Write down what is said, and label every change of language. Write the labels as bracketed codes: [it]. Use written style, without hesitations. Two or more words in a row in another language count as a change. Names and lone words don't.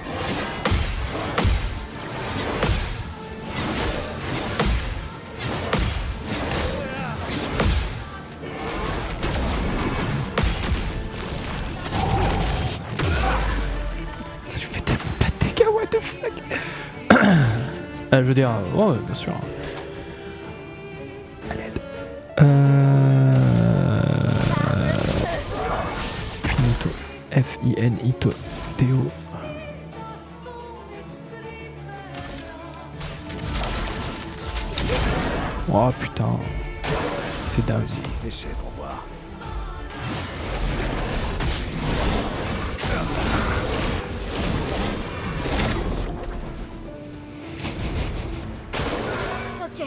[fr] Ça lui fait tellement pas de dégâts, [en] what the fuck. [fr] Je veux dire, ouais, bien sûr. À l'aide. Finito. F-I-N-I-T-O. Oh putain. C'est dingue. Vas-y, essaie pour voir. Ok.